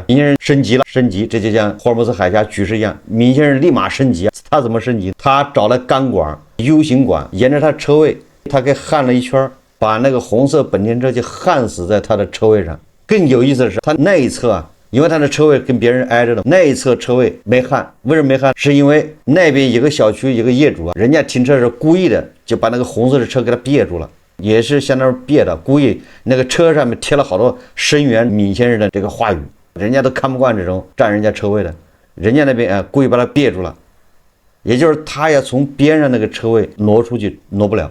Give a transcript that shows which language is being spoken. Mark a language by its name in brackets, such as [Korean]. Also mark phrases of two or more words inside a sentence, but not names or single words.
[Chinese] 閔先生升級了，升級，這就像霍爾木茲海峽局勢一樣，閔先生立馬升級。他怎麼升級？他找了鋼管 U 型管，沿着他車位，他給焊了一圈，把那個紅色本田車就焊死在他的車位上。更有意思的是，他那一側啊。因为他的车位跟別人挨着的，那一側車位沒焊，為什麼沒焊？是因為那邊有個小區有個業主啊，人家停車是故意的，就把那個紅色的車給他別住了，也是相當於別的，故意那個車上面貼了好多聲援閔先生的這個話語，人家都看不慣這種佔人家車位的，人家那邊故意把他別住了，也就是他要從邊上那個車位挪出去，挪不了。